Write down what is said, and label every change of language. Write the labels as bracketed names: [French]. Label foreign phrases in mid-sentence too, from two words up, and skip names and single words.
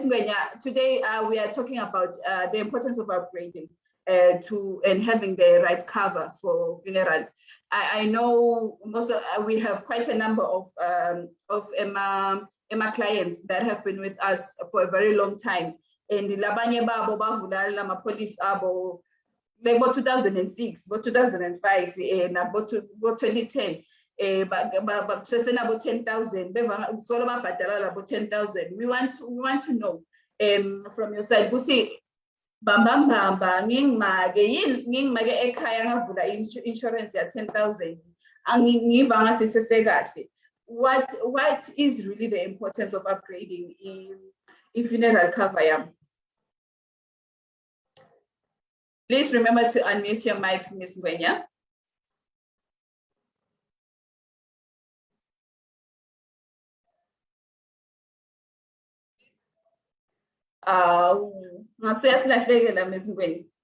[English] Ngwenya, today we are talking about the importance of upgrading and having the right cover for funeral. I know we have quite a number of Emma clients that have been with us for a very long time. And the [Swati] labanye babo bavula [English] police abo like 2006, 2005, and about 2010. But about 10,000. It's all about 10,000. We want to know from your side. [Swati] Busi bamba ngingmake ekhaya ngavula insurance ya 10,000. Angiva ngasisese kahle. [English] What is really the importance of upgrading in funeral cover yam? Please remember to unmute your mic, Ms. Ngwenya. Ms. Ngwenya.